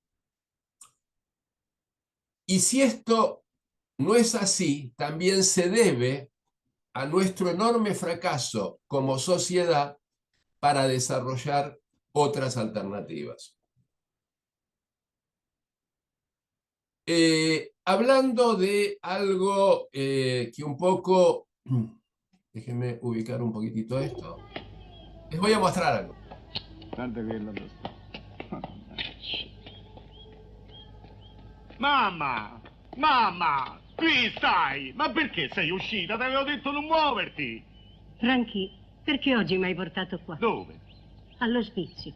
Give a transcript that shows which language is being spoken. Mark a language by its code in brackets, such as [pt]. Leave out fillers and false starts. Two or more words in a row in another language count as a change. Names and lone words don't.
[es] Y si esto no es así, también se debe a nuestro enorme fracaso como sociedad para desarrollar otras alternativas. Hablando de algo que un poco, déjenme ubicar un poquitito esto, les voy a mostrar algo. [it] Guarda quello lo sta. Mamma! Mamma! Qui stai! Ma perché sei uscita? Ti avevo detto non muoverti! Franchi, perché oggi mi hai portato qua? Dove? All'ospizio.